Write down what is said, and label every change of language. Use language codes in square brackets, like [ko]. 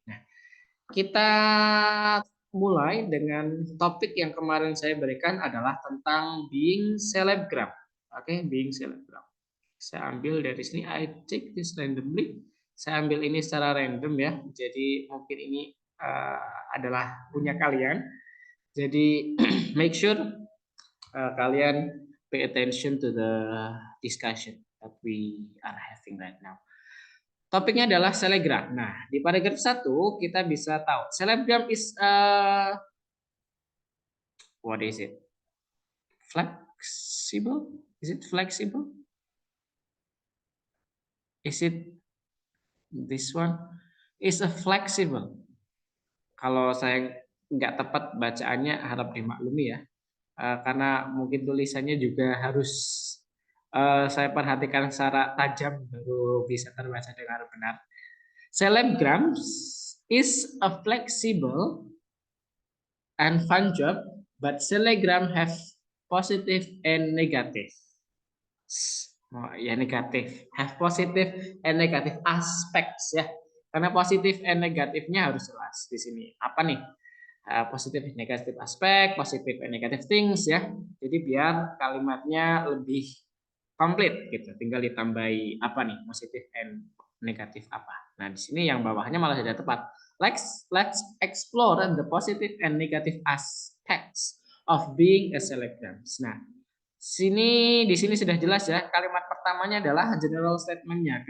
[id] Nah, kita mulai dengan topik yang kemarin saya berikan adalah tentang being selebgram. Oke, being selebgram. Saya ambil dari sini, I take this randomly. Saya ambil ini secara random ya. Jadi mungkin ini adalah punya kalian. [en] Jadi make sure kalian pay attention to the discussion that we are having right now. [id] Topiknya adalah selebgram. Nah, di paragraf 1 kita bisa tahu selebgram is what is it? [en] Flexible? Is it flexible? Is it this one? Is a flexible. [id] Kalau saya nggak tepat bacaannya harap dimaklumi ya. Karena mungkin tulisannya juga harus saya perhatikan secara tajam baru bisa terbaca dengan benar. [en] Selebgrams is a flexible and fun job, but selebgram have positive and negative. Oh, ya negatif, have positive and negative aspects ya. [id] Karena positif and negatifnya harus jelas di sini. Apa nih? Positif and negatif aspek, positif and negative things ya. Jadi biar kalimatnya lebih komplit gitu. Tinggal ditambahi apa nih? Positif and negatif apa. Nah, di sini yang bawahnya malah tidak tepat. [en] Let's explore the positive and negative aspects of being a selebgram. [id] Nah, di sini sudah jelas ya. Kalimat pertamanya adalah general statement-nya.